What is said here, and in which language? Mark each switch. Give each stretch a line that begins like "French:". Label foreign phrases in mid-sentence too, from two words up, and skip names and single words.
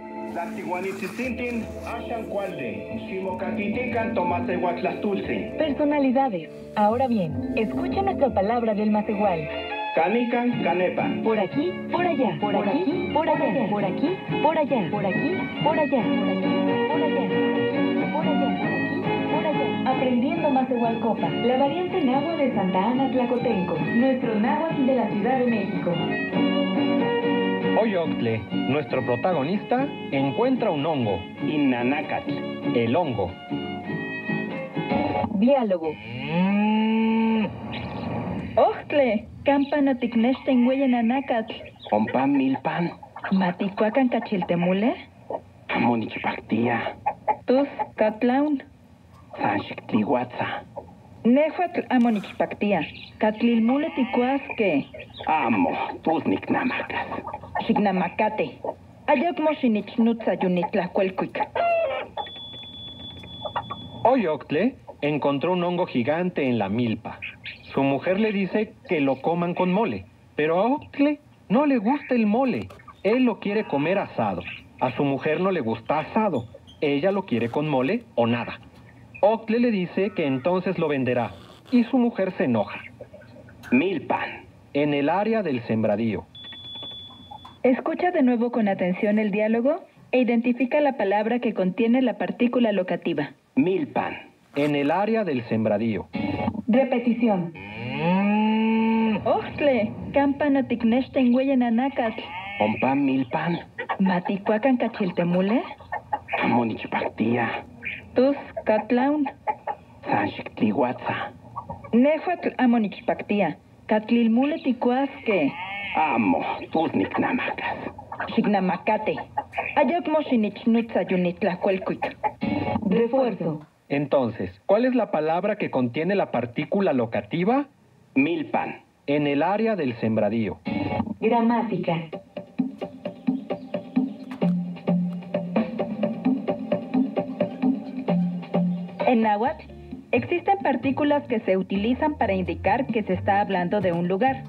Central Nahuatl: Tlahtiguanitzitzintih, axan kualli, ximokakitikan tomasehuatlastultzi.
Spanish: Personalidades. Ahora bien, escucha nuestra palabra del Macehual.
Central Nahuatl: Canican, canepan.
Spanish: Por aquí, por allá, por aquí, por allá, por aquí, por allá, por aquí, por allá, por aquí, por allá, por allá, por aquí, por allá. Aprendiendo Macehualcopa, la variante náhuatl de Santa Ana Tlacotenco, nuestro náhuatl de la Ciudad de México. Hoy Octle, nuestro protagonista, encuentra un hongo.
Central Nahuatl: Inanacatl.
Spanish: El hongo. Diálogo.
Central Nahuatl: Ojtle, campan oticnexten hueyenanacatl. Ompan milpan. Maticuacan cachiltemule. Amonichpactia. Tus catlaun. Sanxictlihuatza. Nehuatl amonichpactia. Catlilmule ticuasque. Amo, tus nicnamacas. Xignamacate. Ayocmo xinichnutzа yunitlacuelcuic.
Spanish: Hoy Octle encontró un hongo gigante en la milpa. Su mujer le dice que lo coman con mole, pero a Octle no le gusta el mole. Él lo quiere comer asado. A su mujer no le gusta asado. Ella lo quiere con mole o nada. Octle le dice que entonces lo venderá y su mujer se enoja.
Central Nahuatl: Milpan.
Spanish: En el área del sembradío. Escucha de nuevo con atención el diálogo e identifica la palabra que contiene la partícula locativa.
Central Nahuatl: Milpan.
Spanish: En el área del sembradío. Repetición.
Central Nahuatl: Ojtle, campan oticnexten hueyenanacatl. Ompan milpan. Maticuacan cachiltemule. Amonichpactia. Tus catlaun. Sanxictlihuatza. Nehuatl amonichpactia. Catlilmule ticuasque. Amo, tus nicnamacas. Xignamacate. Ayocmo xinichnutzа yunitlacuelcuic.
Spanish: Refuerzo. Entonces, ¿cuál es la palabra que contiene la partícula locativa?
Central Nahuatl: Milpan.
Spanish: En el área del sembradío. Gramática. En náhuatl, existen partículas que se utilizan para indicar que se está hablando de un lugar.